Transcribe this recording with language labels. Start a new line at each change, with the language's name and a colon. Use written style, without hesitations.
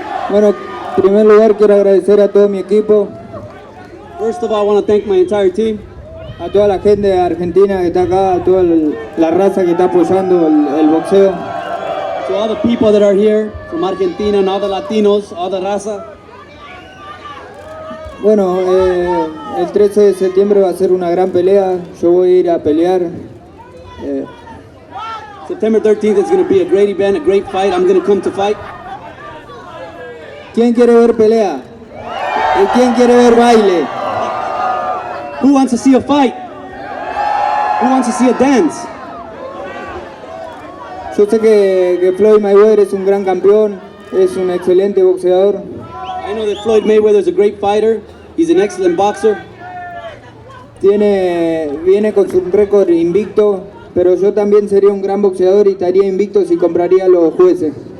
Spanish: Bueno, en primer lugar quiero agradecer a todo mi equipo,
English: First of all, I want to thank my entire team,
Spanish: a toda la gente de Argentina que está acá, a toda la raza que está apoyando el boxeo.
English: to all the people that are here from Argentina and all the Latinos, all the raza.
Spanish: Bueno, el 13 de septiembre va a ser una gran pelea, yo voy a ir a pelear.
English: September 13th is going to be a great event, a great fight. I'm going to come to fight.
Spanish: ¿Quién quiere ver pelea? ¿Y quién quiere ver baile?
English: Who wants to see a fight? Who wants to see a dance?
Spanish: Yo sé que Floyd Mayweather es un gran campeón, es un excelente boxeador.
English: I know that Floyd Mayweather is a great fighter. He's an excellent boxer.
Spanish: Viene con su récord invicto, pero yo también sería un gran boxeador y estaría invicto si compraría a los jueces.